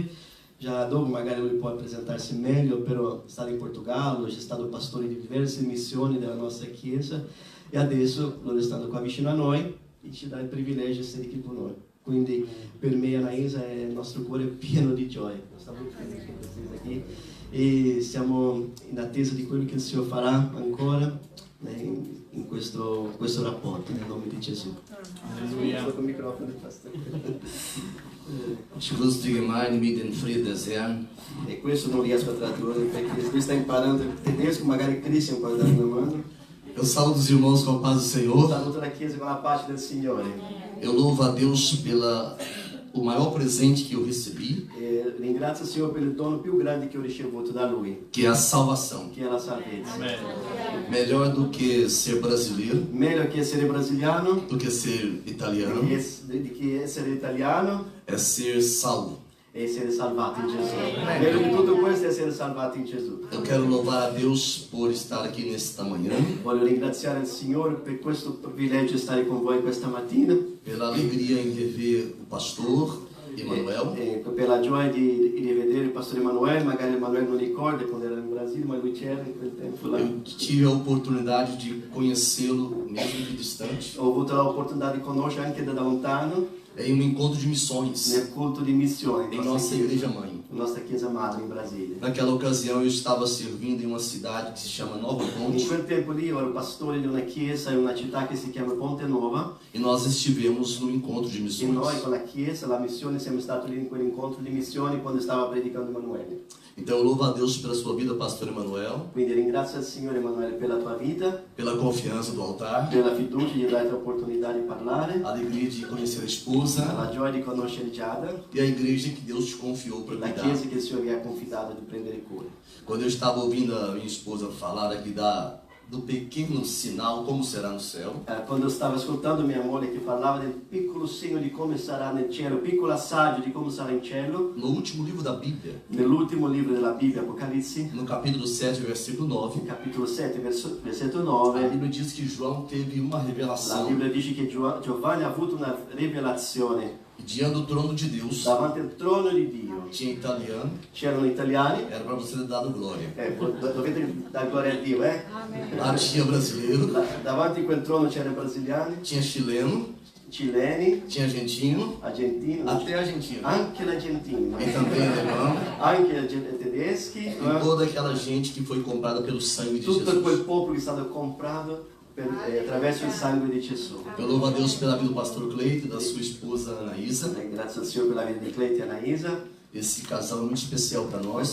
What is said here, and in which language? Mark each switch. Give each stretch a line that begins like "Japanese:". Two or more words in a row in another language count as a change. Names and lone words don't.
Italian: Già dopo magari lui può presentarsi meglio, però è stato in Portogallo, è stato pastore di diverse missioni della nostra Chiesa e adesso loro stanno qua vicino a noi e ci dà il privilegio di essere qui con noi. Quindi per me Anaísa il nostro cuore è pieno di gioia. Stiamo molto felici di essere qui e siamo in attesa di quello che il Signore farà ancora in questo rapporto, nel nome di Gesù. Halleluja.
Portuguese: Só com o microfone, pastor.
German: Ich grüße die Gemeinde mit dem Frieden des Herrn.
Italian: E questo non riesco a tradurre perché lui sta imparando il tedesco, magari Christian può darmi una mano.
Portuguese: Eu saúdo os irmãos com a paz do Senhor.
Italian: Saluto la Chiesa con la pace del Signore.
Portuguese: Eu louvo a Deus pela o maior presente que eu recebi,
Italian: E ringrazio il Signore per il dono più grande che ho ricevuto da Lui,
Portuguese: que é a salvação.
Italian: che è la salvezza.
Portuguese: Melhor do que ser brasileiro,
Italian: Meglio che essere brasiliano,
Portuguese: do que ser italiano,
Italian: di che essere italiano
Portuguese: é ser salvo.
Italian: e essere salvati in Gesù. Meglio di tutto questo è essere salvati in Gesù.
Portuguese: Eu quero louvar a Deus por estar aqui nesta manhã,
Italian: Voglio ringraziare il Signore per questo privilegio di stare con voi questa mattina,
Portuguese: pela alegria em rever o pastor Emanuel,
Italian: e per la gioia di rivedere il pastore Emanuele. Magari Emanuele non ricorda quando era in Brasile, ma lui c'era in quel tempo là.
Portuguese: Eu tive a oportunidade de conhecê-lo, mesmo que distante,
Italian: Ho avuto l'opportunità di conoscere anche da lontano
Portuguese: em um encontro de missões
Italian: nel culto di missione
Portuguese: em nossa igreja mãe.
Italian: nostra chiesa madre in Brasile.
Portuguese: Naquela ocasião eu estava servindo em uma cidade que se chama Nova
Italian: In
Portuguese: Ponte
Italian: quel tempo lì io ero pastore di una chiesa in una città che si chiama Ponte Nova
Portuguese: e nós estivemos no encontro de
Italian: e noi
Portuguese: missões.
Italian: con la chiesa, la missione, siamo stati lì in quell'incontro di missioni quando stava predicando Emanuele.
Portuguese: Então eu louvo a Deus pela sua vida, pastor Emanuel,
Italian: Quindi ringrazio il Signore Emanuele per la tua vita,
Portuguese: pela confiança do altar,
Italian: per la fiducia di darti l'opportunità di parlare,
Portuguese: a alegria de conhecer a esposa
Italian: la gioia di conoscere Giada,
Portuguese: e a igreja que Deus te confiou para
Italian: la
Portuguese: cuidar.
Italian: chiesa che il Signore vi ha confidato di prendere cura.
Portuguese: Quando eu estava ouvindo a minha esposa falar aqui do pequeno sinal, como será no céu,
Italian: Quando stavo ascoltando mia moglie che parlava del piccolo segno di come sarà nel cielo, piccolo assaggio di come sarà in cielo,
Portuguese: no último livro da Bíblia,
Italian: nell'ultimo libro della Bibbia, Apocalisse,
Portuguese: no capítulo 7, versículo 9,
Italian: capitolo 7, versetto
Portuguese: a 9, Bíblia diz que João teve uma
Italian: la
Portuguese: revelação
Italian: Bibbia dice che Giovanni ha avuto una rivelazione
Portuguese: e diante do trono de Deus.
Italian: davanti al trono di Dio.
Portuguese: Tinha italiano,
Italian: C'erano italiani,
Portuguese: era para você ter dado glória.
Italian: dovete dare gloria a Dio, eh?
Portuguese: Lá tinha brasileiro,
Italian: Davanti a quel trono c'erano brasiliani,
Portuguese: tinha chileno,
Italian: cileni,
Portuguese: tinha argentino,
Italian: argentini,
Portuguese: até argentino,
Italian: anche l'argentino,
Portuguese: e também alemão,
Italian: anche tedeschi,
Portuguese: e toda aquela gente que foi comprada pelo sangue de
Italian: tutto quel
Portuguese: Jesus.
Italian: popolo che è stato comprato attraverso il sangue di Gesù.
Portuguese: Eu louvo a Deus pela vida do pastor Cleito e da sua esposa Anaísa.
Italian: Grazie al Signore per la vita di Cleito e Anaísa.
Portuguese: Esse casal é muito especial para nós.